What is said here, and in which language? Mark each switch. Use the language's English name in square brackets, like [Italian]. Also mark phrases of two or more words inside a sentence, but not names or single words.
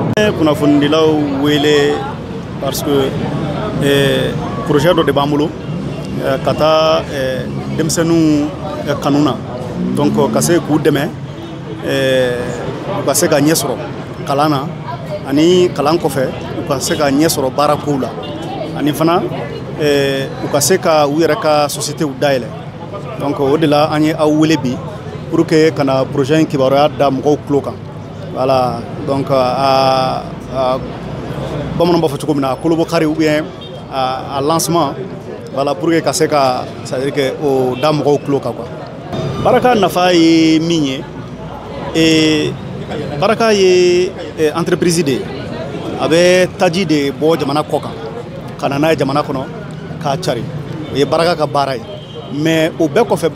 [Bambara] kunnafonidilaw wele [French] parce que projet [Bambara] dɔ de b'an bolo ka taa denmisɛnninw kanu na donc ka se k'u dɛmɛ u ka se ka ɲɛ sɔrɔ kalan na ani kalan kɔfɛ u ka se ka ɲɛ sɔrɔ baara kow la ani fana u ka se ka u yɛrɛ ka [French] société dayɛlɛ donc [Bambara] o de la an ye aw wele bi [French] pour que [Bambara] kana projet in kibaruya da mɔgɔw tulo kan [French] voilà donc [Bambara] bamananw b'a fɔ cogo min na kolobo kari [French] ou bien a lancement voilà pour que [Bambara] ka se ka [French] c'est à dire que [Bambara] o da mɔgɔw tulo kan quoi baraka nafa ye min ye baraka ye entreprise de a bɛ taji de bɔ jamana kɔ kan ka na n'a ye jamana kɔnɔ k'a cari o ye baraka ka baara ye mais o bɛɛ kɔfɛ